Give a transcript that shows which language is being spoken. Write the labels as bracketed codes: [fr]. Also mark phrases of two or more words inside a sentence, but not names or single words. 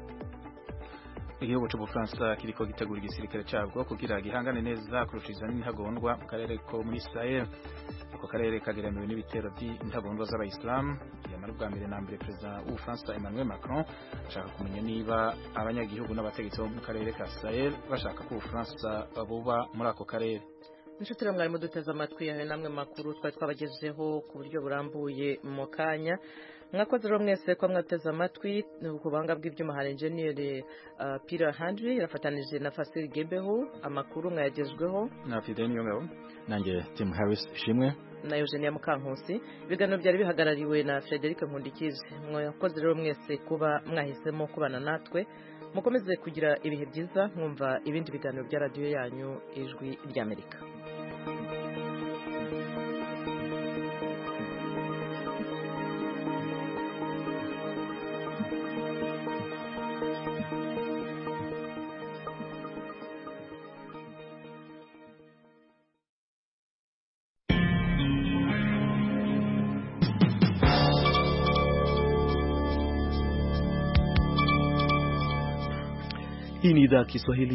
[rn] Igihugu cy'Ubufaransa kiriko gitegura igisirikare cyabwo kugira gihangane neza kurushiza n'intagondwa mu karere ko muri Sahel. Ako karere kageramiwe n'ibitero by'intagondwa z'abayisilamu yamara bwa mbere na mbere Perezida w'Ubufaransa Emmanuel Macron ashaka kumenya niba abanyagihugu n'abategetsi bo mu karere ka Sahel bashaka ko Ubufaransa buba muri ako karere. [rw] Inshuti mwari muduteze amatwi yawe namwe makuru twari twabagejeho ku buryo burambuye mu kanya mwakoze rero mwese ko mwateze amatwi kubanga bw'ibyuma hari engineer Peter Handry yafatanije na Fasil Gebeho amakuru mwayagezweho na Fidel Nyongabo nanjye Tim Harris Shimwe na Eugenia Mukankusi ibiganiro byari bihagarariwe na Frederic Nkundikize mwakoze rero mwese kuba mwahisemo kubana natwe mukomeze kugira ibihe byiza mwumva ibindi biganiro bya radio yanyu ijwi ry'Amerika. [sw] Hii ni idhaa ya Kiswahili